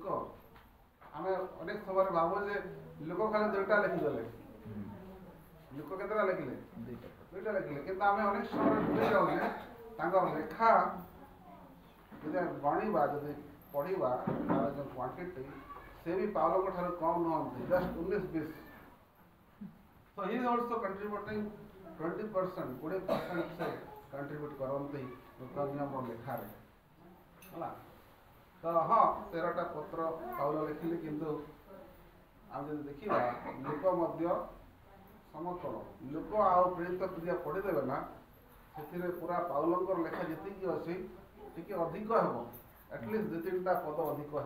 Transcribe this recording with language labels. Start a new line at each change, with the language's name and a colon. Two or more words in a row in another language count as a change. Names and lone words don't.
Odia: ଆମେ ଅନେକ ସମୟରେ ଭାବୁ ଯେ ଲୋକ ଖାଲି 2ଟା ଲେଖିଦେଲେ। ଲୋକ କେତେଟା ଲେଖିଲେ? 2ଟା ଲେଖିଲେ, କିନ୍ତୁ ଆମେ ଅନେକ ସମୟରେ ଭୁଲି ଯାଉ ଯେ ତାଙ୍କର ଲେଖା ଯଦି ଗଣିବା, ଯଦି ପଢ଼ିବା, ତାର ଯେଉଁ କ୍ୱାଣ୍ଟିଟି, ସେ ବି ପାଉଲଙ୍କ ଠାରୁ କମ୍ ନୁହନ୍ତି, ଜଷ୍ଟ 19-20।
English: So he is also contributing
Odia: 20%, 20% ସେ କଣ୍ଟ୍ରିବ୍ୟୁଟ୍ କରନ୍ତି ନୂତନ ନିୟମର ଲେଖାରେ, ହେଲା। ତ ହଁ, 13ଟା ପତ୍ର ପାଉଲ ଲେଖିଲେ, କିନ୍ତୁ ଆମେ ଯଦି ଦେଖିବା ଲୋକ ମଧ୍ୟ ସମତଳ ଲୋକ ଆଉ ପ୍ରେରିତ କ୍ରିୟା ପଢ଼ିଦେବେ ନା, ସେଥିରେ ପୁରା ପାଉଲଙ୍କର ଲେଖା ଯେତିକି ଅଛି ଟିକେ ଅଧିକ ହେବ, ଆଟଲିଷ୍ଟ 2-3ଟା ପଦ ଅଧିକ ହେବ।